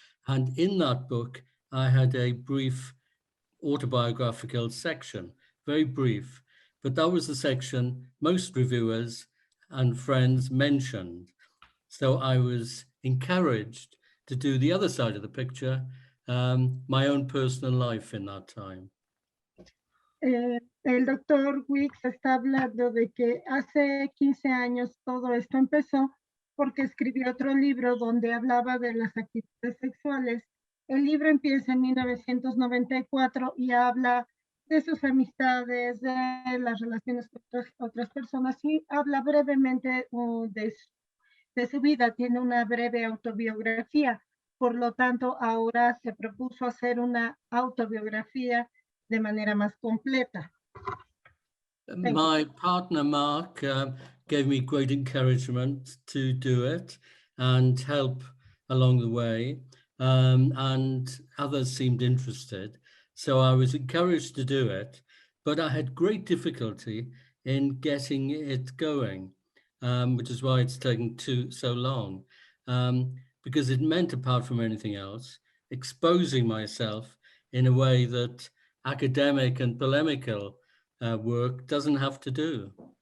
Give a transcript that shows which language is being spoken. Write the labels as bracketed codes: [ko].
[en] And in that book, I had a brief autobiographical section, very brief, but that was the section most reviewers and friends mentioned. So I was encouraged to do the other side of the picture, my own personal life in that time. [es] El doctor Weeks está hablando de que hace 15 años todo esto empezó porque escribió otro libro donde hablaba de las actividades sexuales. El libro empieza en 1994 y habla de sus amistades, de las relaciones con otras personas y habla brevemente de su vida. Tiene una breve autobiografía. Por lo tanto, ahora se propuso hacer una autobiografía de manera más completa. [en] My partner, Mark, gave me great encouragement to do it and help along the way, and others seemed interested. So I was encouraged to do it, but I had great difficulty in getting it going, which is why it's taken so long, because it meant, apart from anything else, exposing myself in a way that academic and polemical work doesn't have to do.